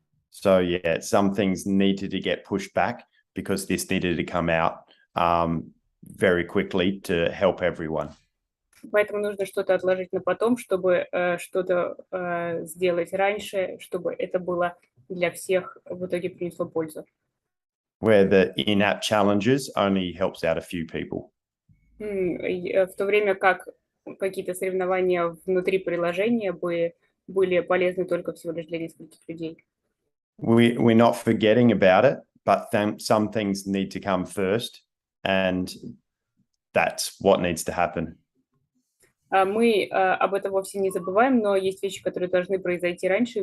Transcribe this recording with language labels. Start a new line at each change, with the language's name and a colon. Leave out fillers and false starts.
English: So yeah, some things needed to get pushed back because this needed to come out very quickly to help everyone.
Russian: Поэтому нужно что-то отложить на потом, чтобы что-то сделать раньше, чтобы это было для всех в итоге принесло пользу.
English: Where the in-app challenges only helps out a few people.
Russian: В то время как какие-то соревнования внутри приложения были полезны только всего лишь для нескольких людей.
English: We're not forgetting about it, but some things need to come first, and that's what needs to happen.
Russian: Мы об этом вовсе не забываем, но есть вещи, которые должны произойти раньше.